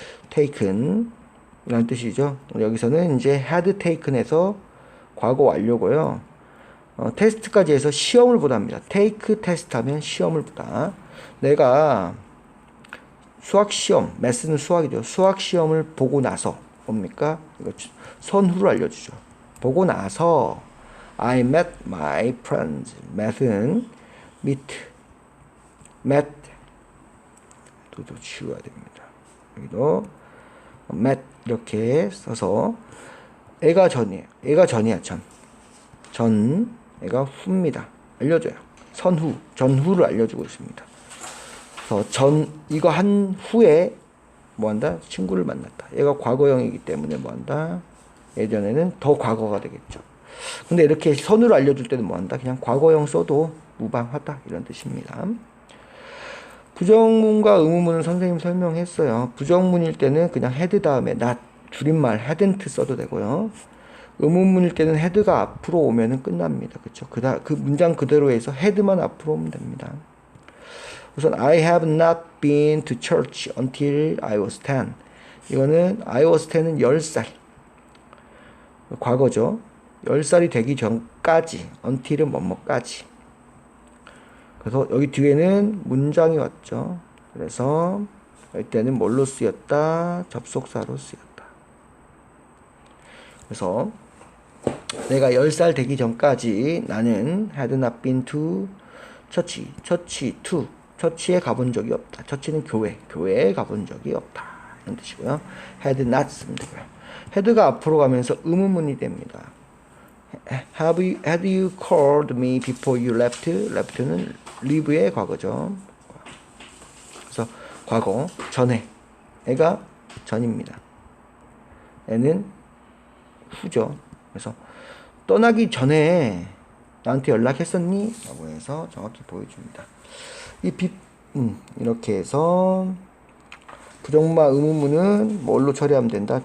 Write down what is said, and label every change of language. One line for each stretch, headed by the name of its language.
Korean: taken 이라는 뜻이죠. 여기서는 이제 had taken에서 과거 완료고요. 테스트까지 해서 시험을 보다 합니다. take 테스트 하면 시험을 보다. 내가 수학 시험, 매스는 수학이죠. 수학 시험을 보고 나서 뭡니까? 이거 선후를 알려주죠. 보고 나서
English: I met my friends.
Korean: met은 met 또 지워야 됩니다. 여기도 met 이렇게 써서 애가 전이에요. 애가 전이야. 전 애가 후입니다. 알려줘요. 선후, 전후를 알려주고 있습니다. 그래서 이거 한 후에 뭐한다? 친구를 만났다. 얘가 과거형이기 때문에 뭐한다? 예전에는 더 과거가 되겠죠. 근데 이렇게 선후를 알려줄 때는 뭐한다? 그냥 과거형 써도 무방하다 이런 뜻입니다. 부정문과 의문문은 선생님 설명했어요. 부정문일 때는 그냥 had 다음에 not, 줄임말 hadn't 써도 되고요. 의문문일 때는 had가 앞으로 오면은 끝납니다. 그쵸? 그 문장 그대로 해서 had만 앞으로 오면 됩니다.
English: 우선 I have not been to church until I was 10.
Korean: 이거는 I was 10은 10살. 과거죠. 10살이 되기 전까지, until은 뭐뭐까지. 그래서 여기 뒤에는 문장이 왔죠. 그래서 이때는 뭘로 쓰였다? 접속사로 쓰였다. 그래서 내가 10살 되기 전까지 나는
English: had not been to church,
Korean: 처치에 가본 적이 없다. 처치는 교회에 가본 적이 없다. 이런 뜻이고요. had not 쓰면 되고요. had가 앞으로 가면서 의문문이 됩니다.
English: Had you called me before you left?
Korean: left는 leave의 과거죠. 그래서 과거, 전에. 애가 전입니다. 애는 후죠. 그래서 떠나기 전에 나한테 연락했었니? 라고 해서 정확히 보여줍니다. 이렇게 해서 부정마 의문문은 뭘로 처리하면 된다?